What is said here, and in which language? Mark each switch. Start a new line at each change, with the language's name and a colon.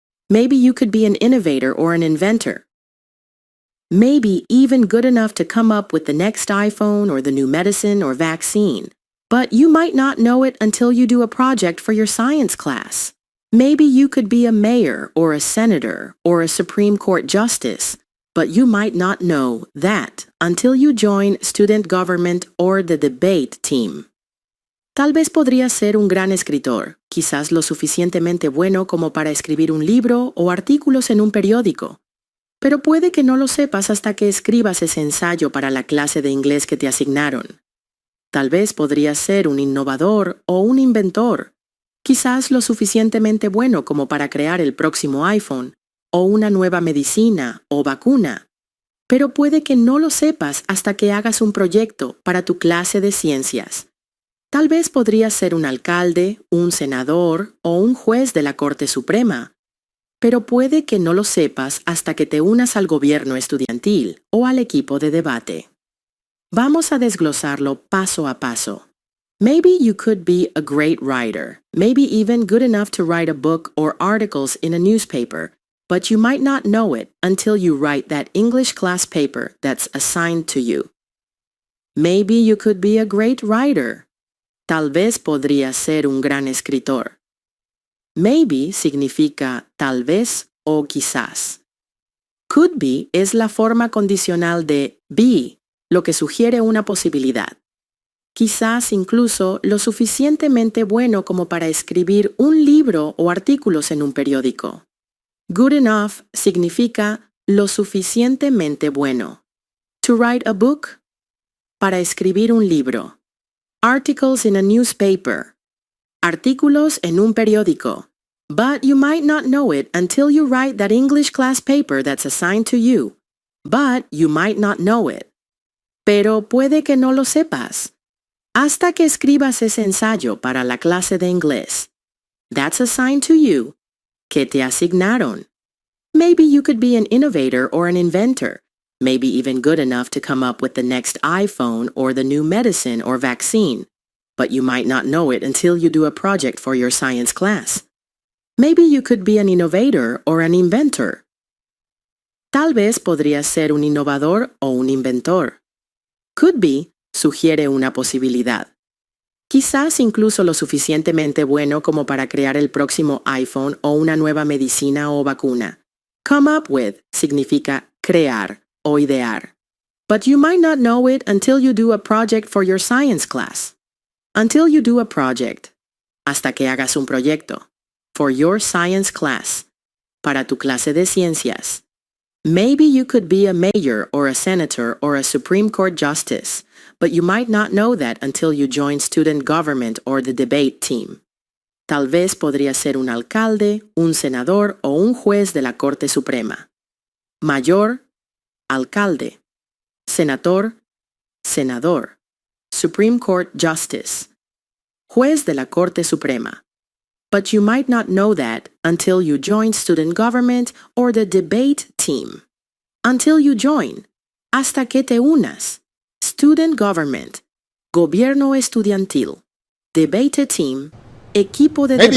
English: Maybe you could be an innovator or an inventor. Maybe even good enough to come up with the next iPhone or the new medicine or vaccine, but you might not know it until you do a project for your science class. Maybe you could be a mayor or a senator or a Supreme Court justice, but you might not know that until you join student government or the debate team.
Spanish: Tal vez podrías ser un gran escritor, quizás lo suficientemente bueno como para escribir un libro o artículos en un periódico. Pero puede que no lo sepas hasta que escribas ese ensayo para la clase de inglés que te asignaron. Tal vez podrías ser un innovador o un inventor, quizás lo suficientemente bueno como para crear el próximo iPhone, o una nueva medicina o vacuna. Pero puede que no lo sepas hasta que hagas un proyecto para tu clase de ciencias. Tal vez podrías ser un alcalde, un senador o un juez de la Corte Suprema. Pero puede que no lo sepas hasta que te unas al gobierno estudiantil o al equipo de debate. Vamos a desglosarlo paso a paso.
English: Maybe you could be a great writer, maybe even good enough to write a book or articles in a newspaper, but you might not know it until you write that English class paper that's assigned to you. Maybe you could be a great writer.
Spanish: Tal vez podrías ser un gran escritor. Maybe significa tal vez o quizás.
English: Could be
Spanish: es la forma condicional de be, lo que sugiere una posibilidad. Quizás incluso lo suficientemente bueno como para escribir un libro o artículos en un periódico.
English: Good enough
Spanish: significa lo suficientemente bueno.
English: To write a book,
Spanish: para escribir un libro.
English: Articles in a newspaper,
Spanish: artículos en un periódico.
English: But you might not know it until you write that English class paper that's assigned to you. But you might not know it.
Spanish: Pero puede que no lo sepas. Hasta que escribas ese ensayo para la clase de inglés.
English: That's assigned to you.
Spanish: Que te asignaron.
English: Maybe you could be an innovator or an inventor. Maybe even good enough to come up with the next iPhone or the new medicine or vaccine. But you might not know it until you do a project for your science class. Maybe you could be an innovator or an inventor.
Spanish: Tal vez podrías ser un innovador o un inventor.
English: Could be
Spanish: sugiere una posibilidad. Quizás incluso lo suficientemente bueno como para crear el próximo iPhone o una nueva medicina o vacuna.
English: Come up with
Spanish: significa crear o idear.
English: But you might not know it until you do a project for your science class. Until you do a project.
Spanish: Hasta que hagas un proyecto.
English: For your science class.
Spanish: Para tu clase de ciencias.
English: Maybe you could be a mayor or a senator or a Supreme Court justice, but you might not know that until you join student government or the debate team.
Spanish: Tal vez podría ser un alcalde, un senador o un juez de la Corte Suprema.
English: Mayor, alcalde. Senator, senador.
Spanish: Supreme Court justice. Juez de la Corte Suprema.
English: But you might not know that until you join student government or the debate team. Until you join.
Spanish: Hasta que te unas.
English: Student government.
Spanish: Gobierno estudiantil.
English: Debate team.
Spanish: Equipo de
English: Maybe